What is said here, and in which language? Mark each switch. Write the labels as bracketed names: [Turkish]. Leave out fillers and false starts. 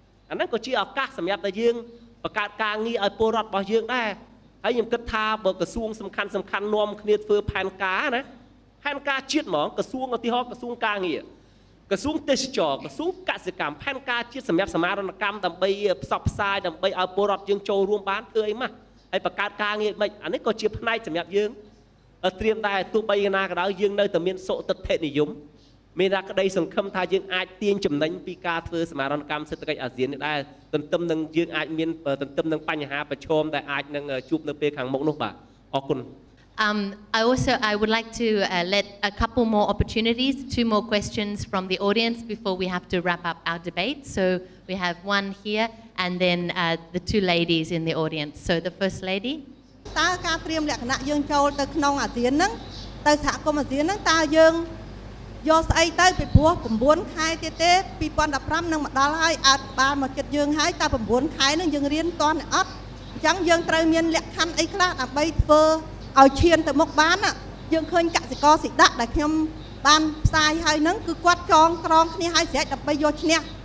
[Khmer] អាហ្នឹងក៏ជាឱកាសសម្រាប់តែយើងបង្កើតការងារឲ្យពលរដ្ឋរបស់យើងដែរហើយខ្ញុំគិតថាបើក្រសួងសំខាន់នាំគ្នាធ្វើផែនការណាផែនការជាតិហ្មងក្រសួងឧទាហរណ៍ក្រសួងការងារក្រសួងទេសចរក្រសួងកសិកម្មផែនការជាតិសម្រាប់សមារណកម្មដើម្បីផ្សព្វផ្សាយដើម្បីឲ្យពលរដ្ឋយើងចូលរួមបានធ្វើអីម៉ាស់ហើយបង្កើតការងារមិនអានេះក៏ជាផ្នែកសម្រាប់យើង ត្រៀមដែរទោះបីណាក៏ដោយយើងនៅតែមានសុទិដ្ឋិនិយមមានតែក្តីសង្ឃឹមថាយើងអាចទាញចំណេញពីការធ្វើសមារណកម្មសេដ្ឋកិច្ចអាស៊ាននេះដែរទន្ទឹមនឹងយើងអាចមានទន្ទឹមនឹងបញ្ហាប្រឈមដែលអាចនឹងជួបនៅពេលខាងមុខនោះបាទអរគុណ [English] I would like to let a couple more opportunities, 2 more questions from the audience before we have to wrap up our debate. So we have one here and then the 2 ladies in the audience. So the first lady. [Khmer] តើការត្រៀមលក្ខណៈយើងចូលទៅក្នុងអាស៊ានហ្នឹងទៅសហគមន៍អាស៊ានហ្នឹងតើយើងយកស្អីទៅពីព្រោះ9ខែទៀតទេ2015នឹងមកដល់ហើយអាចបានមកចិត្តយើងហើយតើ9ខែហ្នឹងយើងរៀនតន់អត់អញ្ចឹងយើងត្រូវមានលក្ខខណ្ឌអីខ្លះដើម្បីធ្វើឲ្យឈានទៅមុខបានយើងឃើញកសិករស៊ីដាក់ដែលខ្ញុំបានផ្សាយហើយហ្នឹងគឺគាត់ចងក្រងគ្នាឲ្យស្រេចដើម្បីយកឈ្នះ